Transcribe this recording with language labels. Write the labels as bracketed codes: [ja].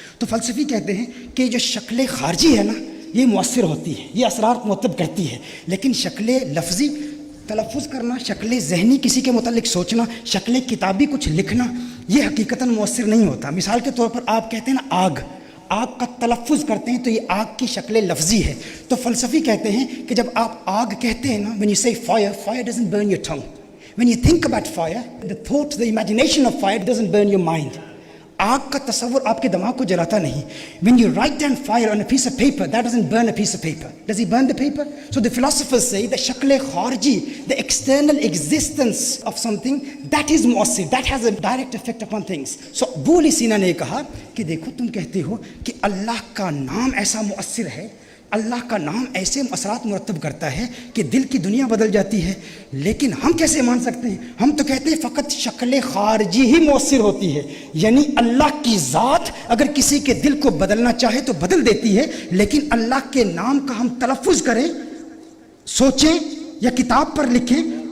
[ur] تو فلسفی کہتے ہیں کہ جو شکل خارجی ہے نا یہ مؤثر ہوتی ہے, یہ اثرات مرتب کرتی ہے, لیکن شکل لفظی تلفظ کرنا, شکل ذہنی کسی کے متعلق سوچنا, شکل کتابی کچھ لکھنا, یہ حقیقتاً مؤثر نہیں ہوتا. مثال کے طور پر آپ کہتے ہیں نا آگ, آگ کا تلفظ کرتے ہیں تو یہ آگ کی شکل لفظی ہے. تو فلسفی کہتے ہیں کہ جب آپ آگ کہتے ہیں نا, [en] when you say fire, fire doesn't burn your tongue. When you think about fire, the thought, the imagination of fire doesn't burn your mind. [ur] آگ کا تصور آپ کے دماغ کو جلاتا نہیں. [en] When you write down fire on a piece of paper, that doesn't burn a piece of paper. Does he burn the paper? So the philosophers say the shakl kharji, the external existence of something, that is muassir, that has a direct effect upon things. [ur] So Abu Ali Sina نے کہا کہ دیکھو تم کہتے ہو کہ اللہ کا نام ایسا مؤثر ہے, اللہ کا نام ایسے اثرات مرتب کرتا ہے کہ دل کی دنیا بدل جاتی ہے, لیکن ہم کیسے مان سکتے ہیں؟ ہم تو کہتے ہیں فقط شکل خارجی ہی مؤثر ہوتی ہے, یعنی اللہ کی ذات اگر کسی کے دل کو بدلنا چاہے تو بدل دیتی ہے, لیکن اللہ کے نام کا ہم تلفظ کریں, سوچیں یا کتاب پر لکھیں